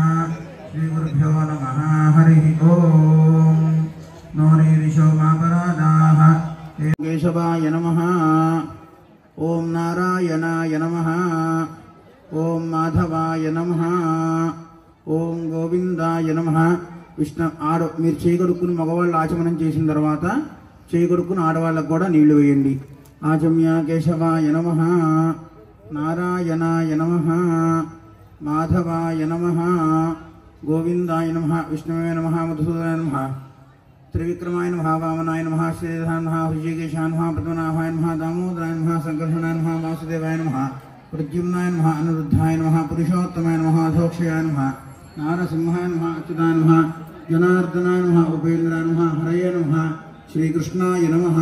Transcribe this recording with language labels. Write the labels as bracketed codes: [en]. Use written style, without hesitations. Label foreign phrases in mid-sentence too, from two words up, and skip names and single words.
[sa] श्री गुरुभ्यो नमः। हरि ओम। नोरेरिशो मापरादाः। केशवाय नमः। ओम नारायणाय नमः। ओम ఓం గోవిందాయ నమః. [te] మీరు చేయగొడుక్కుని మగవాళ్ళు ఆచమనం చేసిన తర్వాత చేయగొడుక్కుని ఆడవాళ్ళకు కూడా నీళ్లు వేయండి. [sa] ఆచమ్య కేశవాయ నమః, నారాయణాయ నమః, మాధవాయ నమః, గోవిందాయ నమః, విష్ణువే నమః, మధుసూదనాయ నమః, త్రివిక్రమాయ నమః, వామనాయ నమః, శ్రీధరాయ నమః, హృషికేశాయ నమః, పద్మనాభాయ నమః, దామోదరాయ నమః, సంకర్షణాయ నమః, వాసుదేవాయ నమః, ప్రద్యుమ్నాయ నమః, అనిరుద్ధాయ నమః, పురుషోత్తమాయ నమః, అధోక్షయాయ నమః, నారసింహాయ నమః, అచ్యుతాయ నమః, జనార్దనాయ నమః, ఉపేంద్రాయ నమః, హరయ నమః, శ్రీకృష్ణాయ నమః.